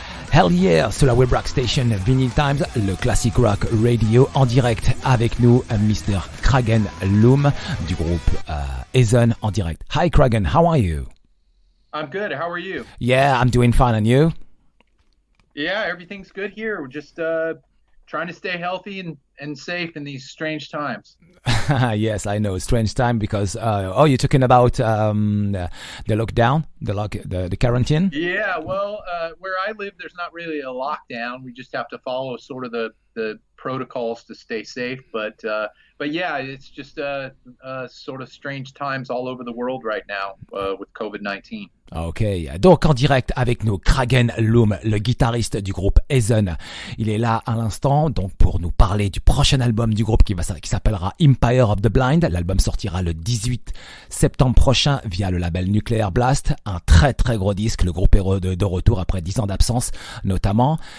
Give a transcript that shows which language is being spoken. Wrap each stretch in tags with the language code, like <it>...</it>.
<en>Hell yeah,</en> <fr>sur la web rock station Vinylestimes, le classic rock radio en direct avec nous, Mr. Kragen Lum du groupe Heathen en direct.</fr> <en>Hi Kragen, how are you? I'm good. How are you? Yeah, I'm doing fine, and you? Yeah, everything's good here. We're just trying to stay healthy and safe in these strange times. Yes, I know, strange time because you're talking about the lockdown, the quarantine. Yeah, well, where I live, there's not really a lockdown. We just have to follow sort of the protocols to stay safe. But yeah, it's just sort of strange times all over the world right now with COVID-19.</en> <fr>Ok, donc en direct avec nous, Kragen Lum, le guitariste du groupe Heathen. Il est là à l'instant donc pour nous parler du prochain album du groupe qui s'appellera Empire of the Blind. L'album sortira le 18 septembre prochain via le label Nuclear Blast. Un très très gros disque, le groupe est de retour après 10 ans d'absence notamment.</fr>